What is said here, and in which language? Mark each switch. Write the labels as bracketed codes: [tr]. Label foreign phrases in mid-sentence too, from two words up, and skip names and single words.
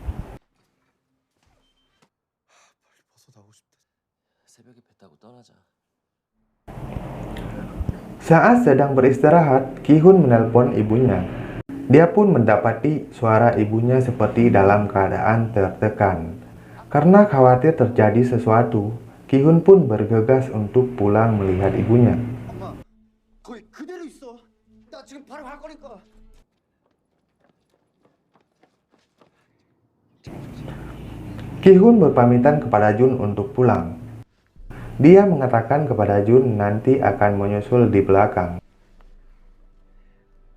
[id] Saat sedang beristirahat, Ki-hun menelpon ibunya. Dia pun mendapati suara ibunya seperti dalam keadaan tertekan. Karena khawatir terjadi sesuatu, Ki-hun pun bergegas untuk pulang melihat ibunya. [ko] 거기 그대로 있어. 나 지금 바로 갈 거니까. [id] Ki-hun berpamitan kepada Jun untuk pulang. Dia mengatakan kepada Jun nanti akan menyusul di belakang.